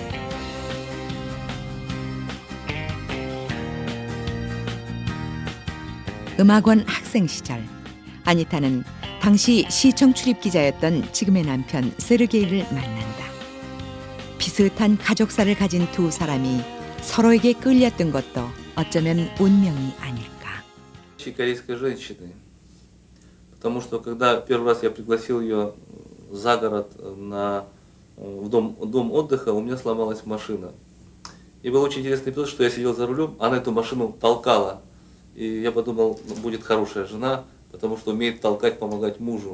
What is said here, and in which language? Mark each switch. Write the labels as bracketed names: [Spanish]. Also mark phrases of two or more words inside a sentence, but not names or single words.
[Korean] 음악원 학생 시절 아니타는 당시 시청 출입 기자였던 지금의 남편 세르게이를 만난다. 비슷한 가족사를 가진 두 사람이 서로에게 끌렸던 것도 어쩌면 운명이 아닐까. [Russian] Корейской женщины. Потому что когда первый раз я пригласил ее за город в дом отдыха, у меня сломалась машина. И был очень интересный эпизод, что я сидел за рулем, она эту машину толкала. И я подумал, будет хорошая жена, потому что умеет толкать, помогать мужу.